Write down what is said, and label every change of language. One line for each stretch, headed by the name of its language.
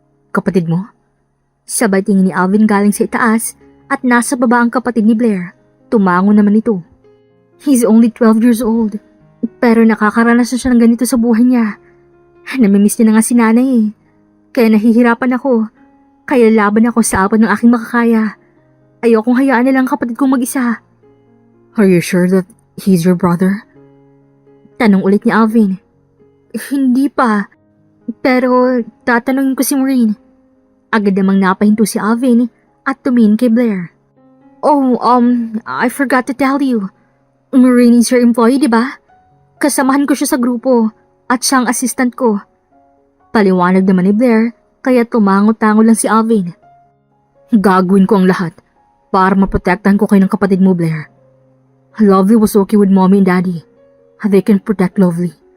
Filipino: Kapatid mo? Sabay tingin ni Alvin galing sa itaas at nasa baba ang kapatid ni Blair. Tumango naman ito.
English: He's only 12 years old,
Filipino: pero nakakaranas na siya ng ganito sa buhay niya. Namimiss niya na nga si nanay eh. Kaya nahihirapan ako. Kaya laban ako sa apat ng aking makakaya. Ayokong hayaan na lang kapatid kong mag-isa.
English: Are you sure that he's your brother?
Filipino: Tanong ulit ni Alvin. Hindi pa. Pero tatanungin ko si Maureen. Agad namang napahinto si Alvin at tumingin kay Blair.
English: Oh, I forgot to tell you. Maureen is your employee, di ba?
Filipino: Kasamahan ko siya sa grupo at siyang assistant ko. Paliwanag naman ni Blair, kaya tumango-tango lang si Alvin. Gagawin ko ang lahat para maprotektahan ko kayo ng kapatid mo, Blair.
English: Lovely was okay with mommy and daddy. They can protect Lovely.